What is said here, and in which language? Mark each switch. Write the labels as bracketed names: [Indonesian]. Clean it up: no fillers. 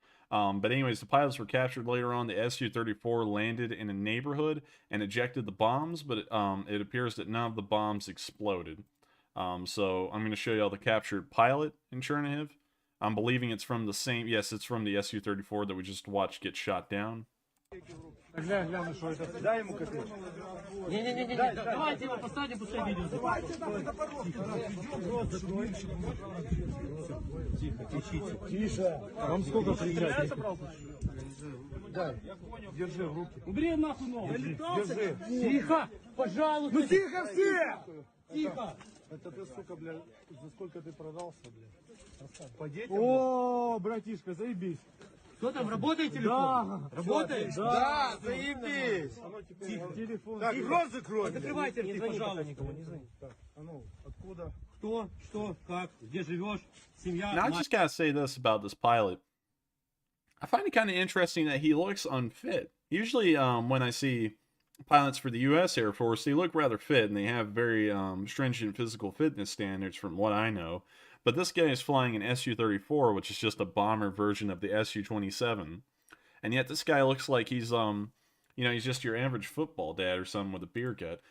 [English] But anyways, the pilots were captured later on. The Su-34 landed in a neighborhood and ejected the bombs, but it appears that none of the bombs exploded. So I'm going to show you all the captured pilot in Churnhead. I'm believing it's from the same... Yes, it's from the Su-34 that we just watched get shot down. [Russian] Гляну, что это. Дай ему котлет. Не-не-не, давайте его посадим, пускай видео. Тихо, тихо. Тише. Вам сколько приезжать? Дай, держи в руки. Убери нахуй ногу. Держи. Тихо, пожалуйста. Ну тихо все! Тихо. Это ты, сука, блядь, за сколько ты продался, блядь? По детям? О, братишка, заебись. Что там, работает телефон? Да. Работает? Да, заебись. Тихо. Телефон. Так, рот закрой. Закрывайте рты, пожалуйста. Никому не звони. Так, а ну, откуда? Кто, что, как, где живешь, семья, [English] Now, I [Russian] мать. [English] just gotta say this about this pilot. I find it kind of interesting that he looks unfit. Usually, when I see pilots for the U.S. Air Force, they look rather fit and they have very stringent physical fitness standards, from what I know. But this guy is flying an Su-34, which is just a bomber version of the Su-27, and yet this guy looks like he's he's just your average football dad or something with a beer gut.